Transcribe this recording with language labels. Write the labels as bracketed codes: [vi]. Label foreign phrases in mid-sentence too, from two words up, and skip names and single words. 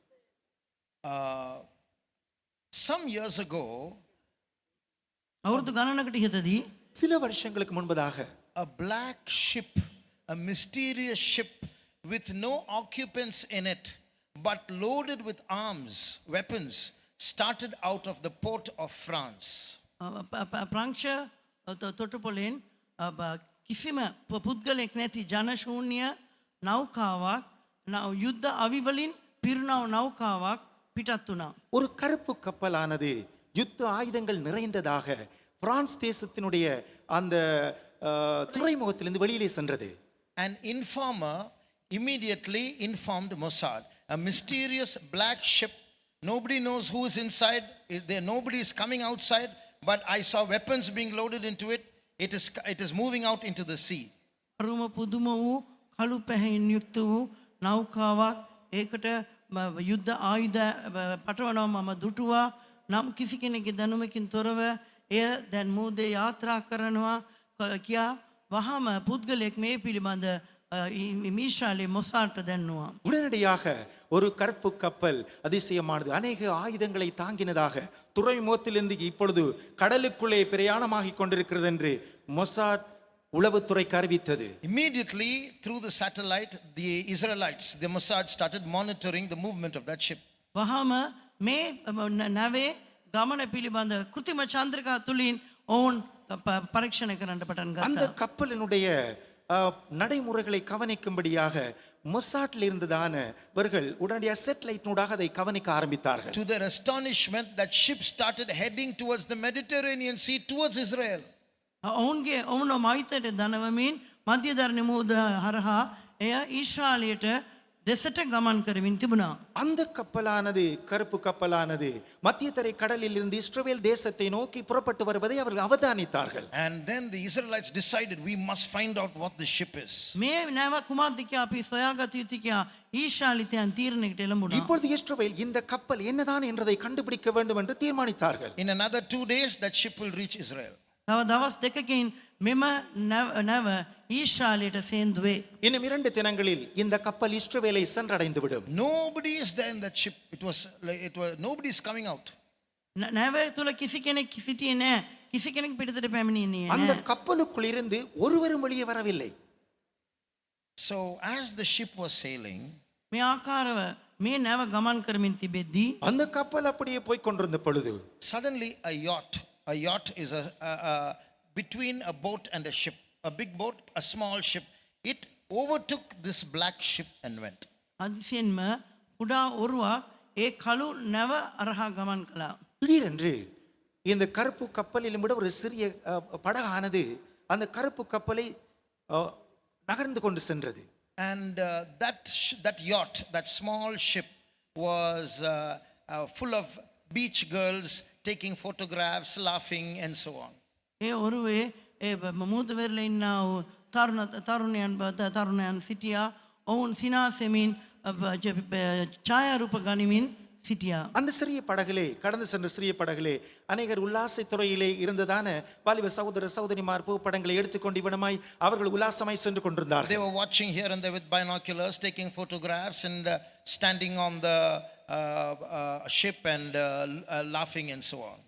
[en] Some years ago, [si] අවුරුදු ගණනකට ඉහතදී [ta] சில வருஷங்களுக்கு முன்பதாக [en] a black ship, a mysterious ship with no occupants in it, but loaded with arms, weapons, started out of the port of France. [si] ප්‍රංශ තොටුපොලෙන් කිසිම පුද්ගලෙක් නැති ජනශූන්‍ය නෞකාවක් යුද්ධ අවිවලින් පිරුණව නෞකාවක් පිටත් වුණා. [ta] ஒரு கருப்பு கப்பலானது யுத்த ஆயுதங்கள் நிறைந்ததாக பிரான்ஸ் தேசத்தினுடைய அந்த துறைமுகத்திலிருந்து வெளியிலே சென்றது. [en] An informer immediately informed Mossad, a mysterious black ship. Nobody knows who is inside. Nobody is coming outside. But I saw weapons being loaded into it. It is moving out into the sea. [si] අරුම පුදුම වූ කළු පැහැයෙන් යුක්ත වූ නෞකාවක් ඒකට යුද්ධ ආයුධ පටවනවා මම දුටුවා. නම් කිසි කෙනෙකුගේ දැනුමකින් තොරව එය දැන් මූදේ යාත්‍රා කරනවා කියා වහම පුද්ගලයෙක් මේ පිළිබඳ ඊශ්‍රායලයේ මොසාඩ්ට දැන්නුවා. [ta] உடனடியாக ஒரு கருப்பு கப்பல் அதிசயமானது அநேக ஆயுதங்களை தாங்கினதாக துறைமுகத்திலிருந்து இப்பொழுது கடலுக்குள்ளே பிரயாணமாகிக் கொண்டிருக்கிறது என்று மொசாட் உளவுத்துறைக்கு அறிவித்தது. [en] Immediately through the satellite, the Israelites, the Mossad started monitoring the movement of that ship. [si] වහම මේ නැවේ ගමන පිළිබඳ කෘතිම චන්ද්‍රිකා තුලින් ඔවුන් පරීක්ෂණ කරන්න පටන් [ta] அந்த [si] ගත්තා. [ta] கப்பலினுடைய நடைமுறைகளை கவனிக்கும்படியாக மொசாட்ல இருந்ததானவர்கள் உடனடியாக சேட்டலைட்னூடாக அதை கவனிக்க ஆரம்பித்தார்கள். [en] To their astonishment, that ship started heading towards the Mediterranean Sea, towards Israel. [si] ඔවුන්ගේ ඔවුන් මවිතයට දනවමින් මධ්‍යධරණ මූද හරහා එය ඊශ්‍රායලයට දෙසට ගමන් කරමින් තිබුණා. [ta] அந்த கப்பலானது கருப்பு கப்பலானது மத்தியதரை கடலில் இருந்து இஸ்ரவேல் தேசத்தை நோக்கி புறப்பட்டு வருவதை அவர்கள் அவதானித்தார்கள். [en] And then the Israelites decided, we must find out what the ship is. [si] මේ නැව කුමක්ද කියා අපි සොයාගත යුතු කියා ඊශ්‍රායලිතයන් තීරණයකට එළඹුණා. [ta] இப்பொழுது இஸ்ரவேல் இந்த கப்பல் என்னதான் என்றதை கண்டுபிடிக்க வேண்டும் என்று தீர்மானித்தார்கள். [en] In another 2 days, that ship will reach Israel. [si] තව දවස් දෙකකින් මෙම නැව ඊශ්‍රායලයට සේන්දුවේ. [ta] இன்னும் 2 தினங்களில் இந்த கப்பல் இஸ்ரவேலை சென்றடைந்து விடும். [en] Nobody is there in that ship. It was nobody is coming out. [si] නැව තුල කිසි කෙනෙක් සිටියේ නැහැ. කිසි කෙනෙක් පිටතට පැමිණෙන්නේ [ta] அந்த [si] නැහැ. [ta] கப்பலுக்குள் இருந்து ஒருவரும் வெளியே வரவில்லை. [en] So as the ship was sailing, [si] මේ ආකාරව මේ නැව ගමන් කරමින් තිබෙද්දී [ta] அந்த கப்பல் அப்படியே போய் கொண்டிருந்த பொழுது [en] suddenly a yacht is between a boat and a ship. A big boat, a small ship. It overtook this black ship and went. [si] අදිසියෙන්ම කුඩා ඔරුවක් ඒ කළු නැව අරහා ගමන් කළා. [ta] திடீரென்று இந்த கருப்பு கப்பலிலும் விட ஒரு சிறிய படகானது அந்த கருப்பு கப்பலை நகர்ந்து கொண்டு சென்றது. [en] And that yacht, that small ship, was full of beach girls taking photographs, laughing, and so on. [si] ඒ ඔරුවේ ඒ මුහුදු වෙරළ ඉන්නා වූ තරුණයන් සිටියා. ඔවුන් සිනාසෙමින් ඡායාරූප ගනිමින් සිටියා. [ta] அந்த சிறிய படகிலே கடந்து சென்ற சிறிய படகிலே அநேகர் உல்லாச துறையிலே இருந்ததான வாலிப சகோதர சகோதரிமார் புகைப்படங்களை எடுத்துக்கொண்டு இவனமாய் அவர்கள் உல்லாசமாய் சென்று கொண்டிருந்தார்கள். [en] They were watching here and there with binoculars, taking photographs and standing on the ship and laughing and so on.